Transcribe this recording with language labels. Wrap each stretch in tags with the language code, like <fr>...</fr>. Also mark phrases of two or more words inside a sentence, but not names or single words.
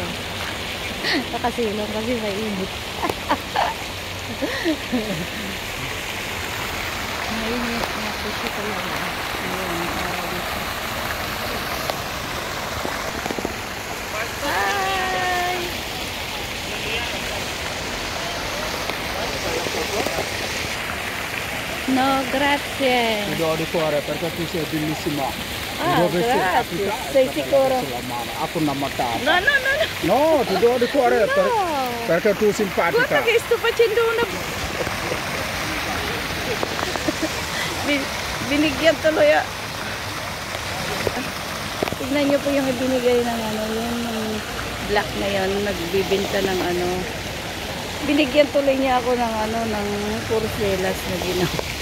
<tl>Nakasilong kasi mainit. Mainit na po siya talaga. Ayan, araw na siya. Bye!</tl> <it>No, grazie. Ti do di cuore perché tu sei bellissima. Ah, grazie. Sei sicuro? Aku nama matata. No, no, no, no. No, ti do di cuore perché tu simpatica. Guarda che sto facendo una...</it> <tl>Binigyan tuloy. Tignan nyo po yung ibinigay ng ano, yung black na yan, nagbibenta ng ano. Binigyan tuloy niya ako ng ano, ng porcelas na ginawa.</tl>